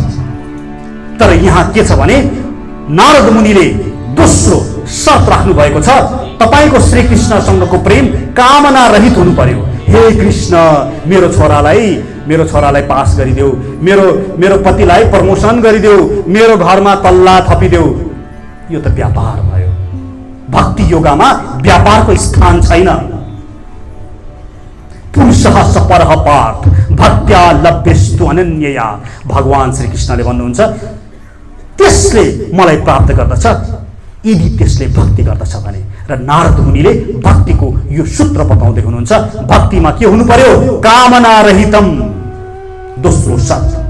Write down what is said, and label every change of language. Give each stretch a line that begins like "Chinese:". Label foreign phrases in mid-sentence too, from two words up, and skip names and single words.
Nepali: तर यहाँ के छ भने नारद मुनिले दोस्रो शर्त राख्नु भएको छ, तपाईको श्रीकृष्णसँगको प्रेम कामना रहित हुनु पर्यो। हे कृष्ण, मेरो छोरालाई पास गरिदेऊ, मेरो पतिलाई प्रमोसन गरिदेऊ, मेरो घरमा तल्ला थपिदेऊ। यो त व्यापार भयो। भक्ति योगमा व्यापारको स्थान छैन।
Sanskrit: पुरुषः सपरः पार्थ भक्त्या लभ्यस्तु अनन्यया।
Nepali: भगवान श्रीकृष्णले भन्नुहुन्छ, त्यसले मलाई प्राप्त गर्दछ यदि त्यसले भक्ति गर्दछ भने। र नारद मुनिले भक्तिको यो सूत्र बताउँदै हुनुहुन्छ, भक्तिमा के हुनु पर्यो?
Sanskrit: कामना रहितम।
Nepali: दोस्रो शर्त।